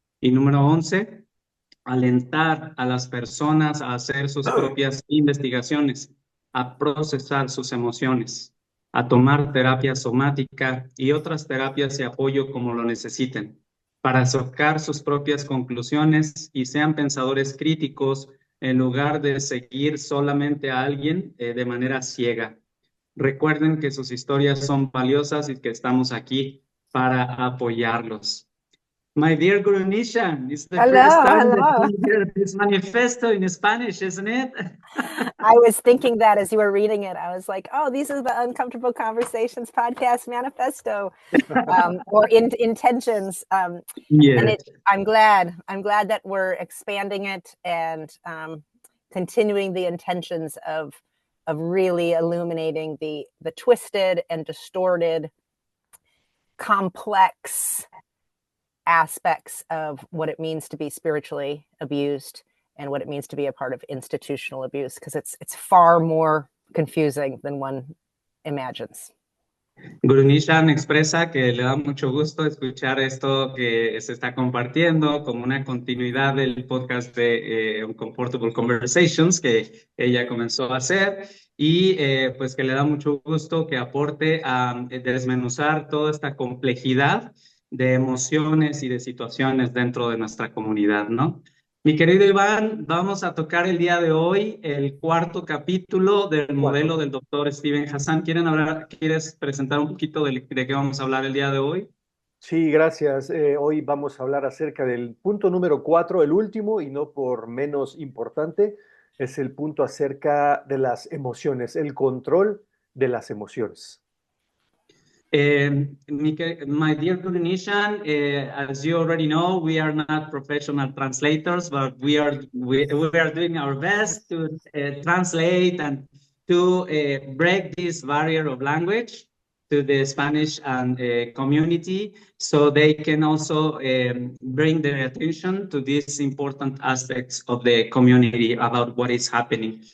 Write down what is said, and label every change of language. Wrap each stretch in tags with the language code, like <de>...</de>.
<es>Y número 11, alentar a las personas a hacer sus propias investigaciones, a procesar sus emociones, a tomar terapia somática y otras terapias de apoyo como lo necesiten, para sacar sus propias conclusiones y sean pensadores críticos en lugar de seguir solamente a alguien de manera ciega. Recuerden que sus historias son valiosas y que estamos aquí para apoyarlos.</es> <en>My dear Guru Nishan, it's the first Hello, time that hello. we hear this manifesto in Spanish, isn't it? I was thinking that as you were reading it, I was like, oh, these are the Uncomfortable Conversations podcast manifesto, or intentions. And Yes. I'm glad that we're expanding it and continuing the intentions of really illuminating the twisted and distorted, complex aspects of what it means to be spiritually abused and what it means to be a part of institutional abuse, because it's far more confusing than one imagines.</en> <es>Guru Nishan expresa que le da mucho gusto escuchar esto que se está compartiendo como una continuidad del podcast de Uncomfortable Conversations que ella comenzó a hacer y pues que le da mucho gusto que aporte a desmenuzar toda esta complejidad de emociones y de situaciones dentro de nuestra comunidad, ¿no? Mi querido Iván, vamos a tocar el día de hoy el cuarto capítulo del modelo del doctor Steven Hassan. ¿Quieres presentar un poquito de qué vamos a hablar el día de hoy? Sí, gracias. Hoy vamos a hablar acerca del punto número 4, el último y no por menos importante, es el punto acerca de las emociones, el control de las emociones.</es> <en>My dear Guru Nishan, as you already know, we are not professional translators, but we are doing our best to translate and to break this barrier of language to the Spanish and community, so they can also bring their attention to these important aspects of the community about what is happening.</en>